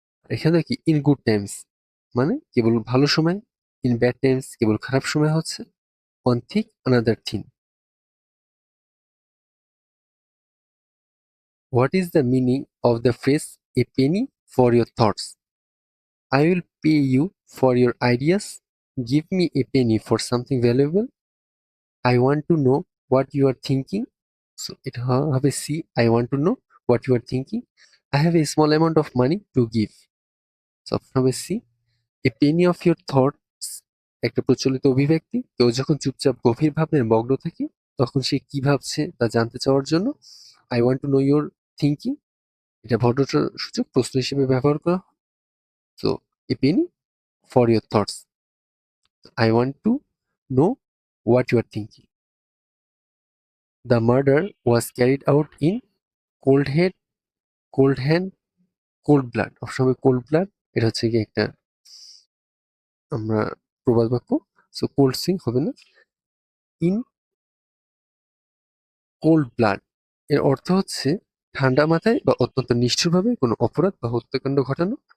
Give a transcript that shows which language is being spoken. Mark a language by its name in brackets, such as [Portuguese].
[Bangla] এখানে কি in good Times মানে কেবল ভালো সময়, ইন ব্যাড টাইমস কেবল খারাপ সময় হচ্ছে। On thick another thin. [English] What is the meaning of the phrase a penny for your thoughts? I will pay you for your ideas. Give me a penny for something valuable. I want to know what you are thinking. So it have a C. I want to know what you are thinking. I have a small amount of money to give. So option [Bangla] হবে [English] C. A penny of your thoughts [Bangla] একটা প্রচলিত অভিব্যক্তি। কেউ যখন চুপচাপ গভীর ভাবনায় মগ্ন থাকে তখন সে কি ভাবছে তা জানতে চাওয়ার জন্য [English] I want to know your thinking [Bangla] এটা ভদ্রতার সূচক প্রশ্ন হিসেবে ব্যবহার করা হয়। [English] So a penny for your thoughts, I want to know what you are thinking. The murder was carried out in cold head, cold hand, cold blood. [Bangla] সবসময় [English] cold blood [Bangla] এটা হচ্ছে কি একটা আমরা প্রবাদ বাক্য। সো কোল্ড সিং হবে না। ইন কোল্ড ব্লাড এর অর্থ হচ্ছে ঠান্ডা মাথায় বা অত্যন্ত নিষ্ঠুরভাবে কোনো অপরাধ বা হত্যাকাণ্ড ঘটানো।